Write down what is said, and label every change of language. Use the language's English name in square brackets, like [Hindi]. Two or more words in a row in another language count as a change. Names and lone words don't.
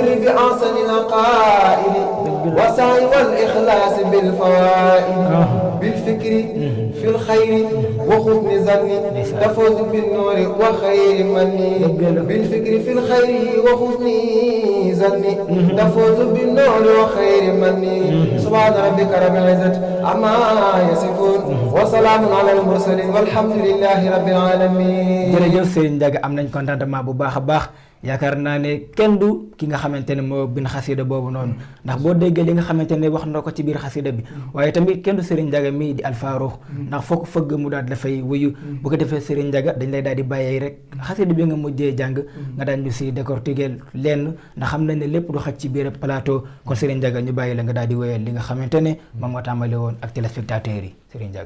[Arabic] بأحسن القائل وسعي والإخلاص بالفوائد بالفكر في الخير وحسن ظني تفوز بالنور وخير مني بالفكر في الخير وحسن ظني تفوز بالنور وخير مني سبحان ربك رب العزة عما يصفون وسلام على المرسلين والحمد لله رب العالمين. [Wolof] jërëjëf Serigne Ndiaga am nañ contentement bu baax a baax yaakaar naa ne kenn du ki nga xamante ne moo bind xasida boobu noonu ndax boo déggee li nga xamante ne wax na ko ci biir xasida bi waaye tamit kenn du Serigne Ndiaga mii di Al Farouk ndax foo ko fëgg mu daal dafay wuyu bu ko defee Serigne Ndiaga dañ lay daal di bàyyee rek xasida bi nga mujjee jàng nga daan ñu si décortiquer lenn ndax xam nañ ne lépp du xaj ci biir plateau kon Serigne Ndiaga ñu bàyyi la nga daal di wéyal li nga xamante ne moom moo tàmbali woon ak téléspectateurs yi Serigne Ndiaga.